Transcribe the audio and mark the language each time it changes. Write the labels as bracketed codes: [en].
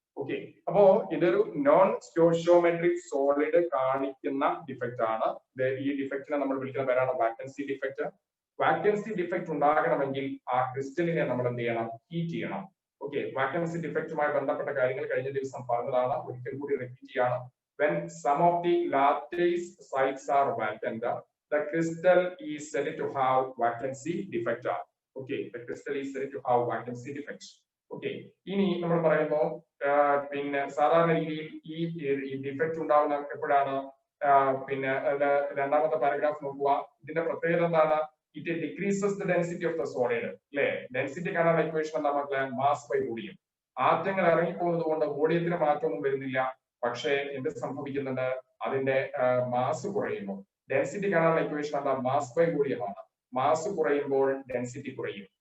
[ml] Okay, അപ്പോ ഇതൊരു non stoichiometric solid കാണിക്കുന്ന ഡിഫക്റ്റ് ആണ്. ഈ ഡിഫക്റ്റിനെ നമ്മൾ വിളിക്കുന്ന പേരാണ് വാക്കൻസി ഡിഫക്റ്റ്. വാക്കൻസി ഡിഫക്റ്റ് ഉണ്ടാകണമെങ്കിൽ ആ ക്രിസ്റ്റലിനെ നമ്മൾ എന്ത് ചെയ്യണം? ഹീറ്റ് ചെയ്യണം. ഓക്കെ, വാക്കൻസി ഡിഫക്റ്റുമായി ബന്ധപ്പെട്ട കാര്യങ്ങൾ കഴിഞ്ഞ ദിവസം പറഞ്ഞതാണ്, ഒരിക്കൽ കൂടി റിപ്പീറ്റ് ചെയ്യാണ്. [en] When some of the lattice sites are vacant, the crystal is said to have vacancy defect. Okay, the crystal is said to have vacancy defect. [ml] Okay, ഇനി നമ്മൾ പറയുന്നു പിന്നെ സാധാരണ രീതിയിൽ ഈ ഡിഫക്റ്റ് ഉണ്ടാവുന്ന എപ്പോഴാണ്? പിന്നെ രണ്ടാമത്തെ പാരഗ്രാഫ് നോക്കുക. ഇതിന്റെ പ്രത്യേകത എന്താണ്? [en] It decreases the density of the solid. [ml] അല്ലെ, ഡെൻസിറ്റി കാണാനുള്ള ഇക്വേഷൻ എന്താ മക്കളെ? Mass by volume. ആറ്റങ്ങൾ ഇറങ്ങിപ്പോകുന്നത് കൊണ്ട് വോളിയത്തിന് മാറ്റമൊന്നും വരുന്നില്ല, പക്ഷേ എന്ത് സംഭവിക്കുന്നുണ്ട്? അതിന്റെ മാസ് കുറയുന്നു. ഡെൻസിറ്റി കാണാനുള്ള ഇക്വേഷൻ എന്താ? മാസ് ബൈ വോളിയം ആണ്. മാസ് കുറയുമ്പോൾ ഡെൻസിറ്റി കുറയും.